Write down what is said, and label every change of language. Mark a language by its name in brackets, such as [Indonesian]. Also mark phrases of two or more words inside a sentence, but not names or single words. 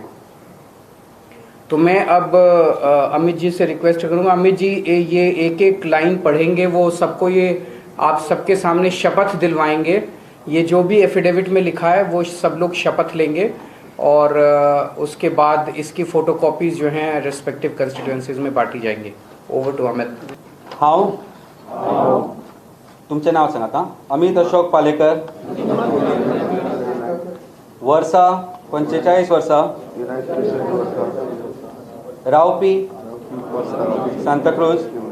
[Hindi] तो मैं अब अमित जी से रिक्वेस्ट करूंगा, अमित जी ये एक एक लाइन पढ़ेंगे, वो सबको ये आप सबके सामने शपथ दिलवाएंगे। ये जो भी एफिडेविट में लिखा है वो सब लोग शपथ लेंगे, और उसके बाद इसकी फोटोकॉपीज जो हैं [English] respective constituencies [Hindi] में बांटी जाएंगी। [English] Over to Amit. [Konkani] हांव तुमचें नांव सांगात। अमित अशोक पालेकर, वर्सा 45 वर्सां, रावपी सांताक्रूज।